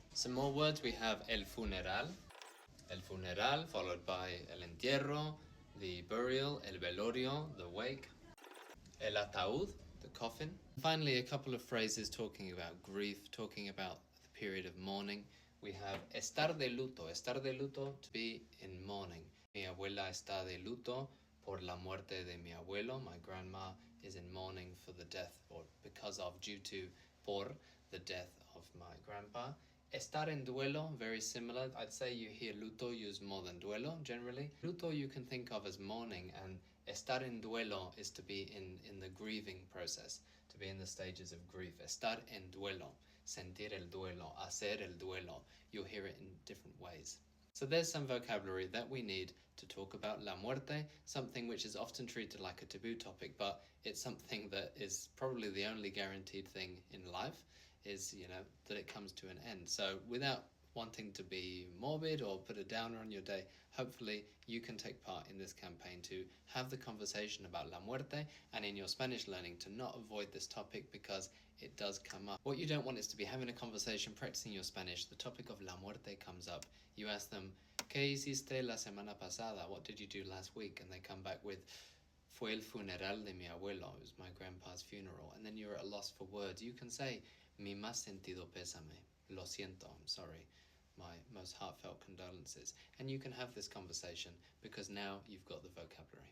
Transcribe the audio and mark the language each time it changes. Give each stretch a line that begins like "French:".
English: Some more words, we have el funeral. El funeral, followed by el entierro, the burial, el velorio, the wake. El ataúd, the coffin. Finally, a couple of phrases talking about grief, talking about the period of mourning. We have
Spanish: estar de luto. Estar de luto,
English: to be in mourning.
Spanish: Mi abuela está de luto por la muerte de mi abuelo.
English: My grandma is in mourning for the death, or because of, due to, por, the death of my grandpa.
Spanish: Estar en duelo,
English: very similar. I'd say you hear luto used more than duelo generally. Luto you can think of as mourning, and
Spanish: estar en duelo
English: is to be in the grieving process, to be in the stages of grief.
Spanish: Estar en duelo, sentir el duelo, hacer el duelo.
English: You'll hear it in different ways. So there's some vocabulary that we need to talk about la muerte, something which is often treated like a taboo topic, but it's something that is probably the only guaranteed thing in life, is, that it comes to an end. So without wanting to be morbid or put a downer on your day, hopefully you can take part in this campaign to have the conversation about la muerte, and in your Spanish learning to not avoid this topic because it does come up. What you don't want is to be having a conversation, practicing your Spanish, the topic of la muerte comes up. You ask them,
Spanish: ¿Qué hiciste la semana pasada?
English: What did you do last week? And they come back with,
Spanish: fue el funeral de mi abuelo.
English: It was my grandpa's funeral. And then you're at a loss for words. You can say,
Spanish: mi más sentido pésame. Lo siento,
English: I'm sorry. My most heartfelt condolences. And you can have this conversation because now you've got the vocabulary.